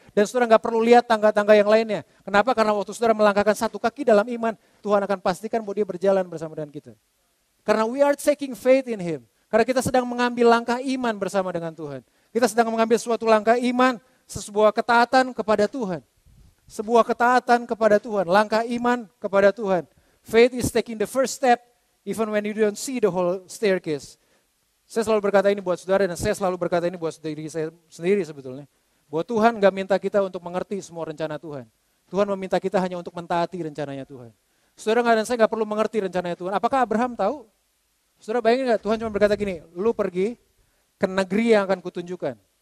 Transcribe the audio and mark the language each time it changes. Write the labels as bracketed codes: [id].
[id] Dan saudara nggak perlu lihat tangga-tangga yang lainnya. Kenapa? Karena waktu saudara melangkahkan satu kaki dalam iman, Tuhan akan pastikan bahwa dia berjalan bersama dengan kita. Karena [en] we are taking faith in Him. [id] Karena kita sedang mengambil langkah iman bersama dengan Tuhan. Kita sedang mengambil suatu langkah iman, sebuah ketaatan kepada Tuhan. Sebuah ketaatan kepada Tuhan, langkah iman kepada Tuhan. [en] Faith is taking the first step, even when you don't see the whole staircase. [id] Saya selalu berkata ini buat saudara, dan saya selalu berkata ini buat diri saya sendiri sebetulnya. Bahwa Tuhan gak minta kita untuk mengerti semua rencana Tuhan. Tuhan meminta kita hanya untuk mentaati rencananya Tuhan. Saudara dan saya gak perlu mengerti rencananya Tuhan. Apakah Abraham tahu? Saudara bayangin gak, Tuhan cuma berkata gini, lu pergi ke negeri yang akan kutunjukkan.